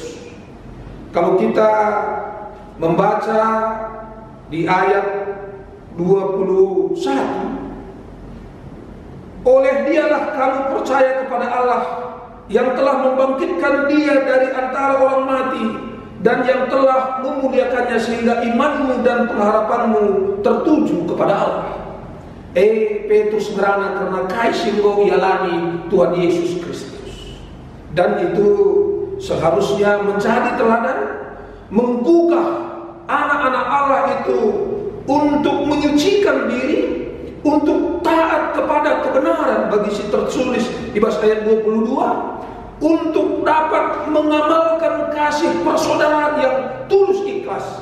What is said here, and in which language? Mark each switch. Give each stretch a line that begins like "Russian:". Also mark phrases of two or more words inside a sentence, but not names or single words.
Indonesian: Kalau kita membaca di ayat 21, oleh dialah kamu percaya kepada Allah yang telah membangkitkan dia dari antara orang mati dan yang telah memuliakannya sehingga imanmu dan pengharapanmu tertuju kepada Allah.
Batak Karo: Petrus ngerana karena kaisinggo ialani Tuhan Yesus Kristus,
Indonesian: dan itu seharusnya menjadi teladan menggugah anak-anak Allah itu untuk menyucikan diri, untuk taat kepada kebenaran bagi si tertulis di ayat 22, untuk dapat mengamalkan kasih persaudaraan yang tulus ikhlas.